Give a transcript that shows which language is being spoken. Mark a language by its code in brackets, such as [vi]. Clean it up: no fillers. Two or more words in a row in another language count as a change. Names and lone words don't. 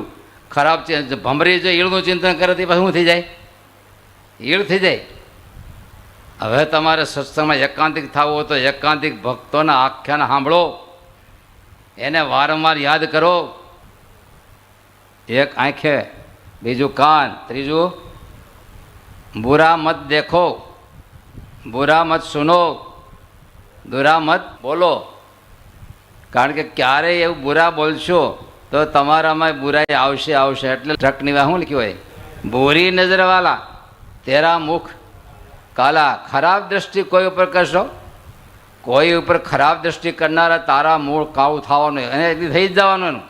[gu] ખરાબ ભમરી જો ઈળનું ચિંતન કરે તો પછી શું થઈ જાય? ઈળ થઈ જાય. હવે તમારે સત્સંગમાં એકાંતિક થવું હોય તો એકાંતિક ભક્તોના આખ્યાન સાંભળો, એને વારંવાર યાદ કરો. એક આંખે, બીજું કાન, ત્રીજું [hi] बुरा मत देखो, बुरा मत सुनो, बुरा मत बोलो. [gu] કારણ કે ક્યારેય એવું બુરા બોલશો તો તમારામાં બુરાઈ આવશે. એટલે ટ્રકની વાત શું લખ્યું હોય? [hi] बुरी नजरवाला तेरा मुख काला. [gu] ખરાબ દ્રષ્ટિ કોઈ ઉપર કરશો, કોઈ ઉપર ખરાબ દ્રષ્ટિ કરનારા તારા મૂળ કાવું થવાનું અને થઈ જ જવાનું એનું.